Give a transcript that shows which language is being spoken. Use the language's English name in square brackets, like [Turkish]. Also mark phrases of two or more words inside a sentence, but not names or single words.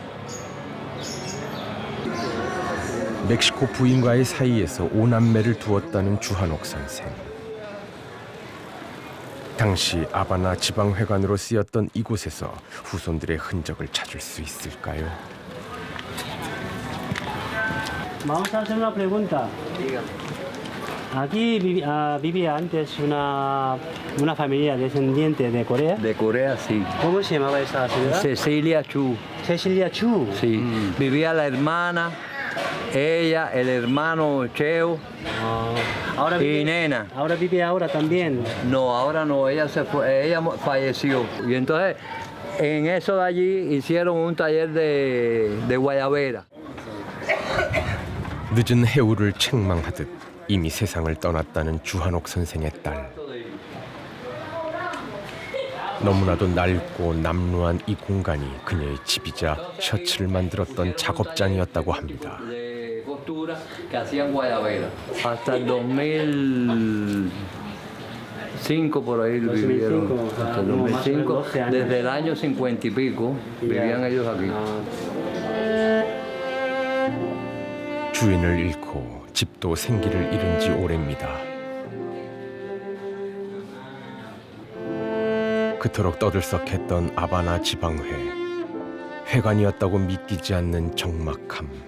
[Korean] 멕시코 부인과의 사이에서 5남매를 두었다는 주한옥 선생. 당시 아바나 지방회관으로 쓰였던 이곳에서 후손들의 흔적을 찾을 수 있을까요? [Spanish] Vamos a hacer una pregunta. Aquí vivía antes una familia descendiente de Corea. De Corea, sí. ¿Cómo se llamaba esa ciudad? Cecilia Chu. Cecilia Chu. Sí. Vivía la hermana, ella, el hermano Cheo Ahora y vive, Nena. Ahora vive ahora también. No, ahora no, ella se fue, ella falleció. Y entonces en eso de allí hicieron un taller de guayabera. [Korean] 늦은 해울을 책망하듯 이미 세상을 떠났다는 주한옥 선생의 딸. 너무나도 낡고 남루한 이 공간이 그녀의 집이자 셔츠를 만들었던 작업장이었다고 합니다. [Spanish] Que hacían guayabera. Hasta el 2005 por ahí vivieron. Hasta el 2005, desde el año 50 y pico vivían ellos aquí. [Korean] 주인을 잃고 집도 생기를 잃은 지 오래입니다. 그토록 떠들썩했던 아바나 지방회. 회관이었다고 믿기지 않는 적막함.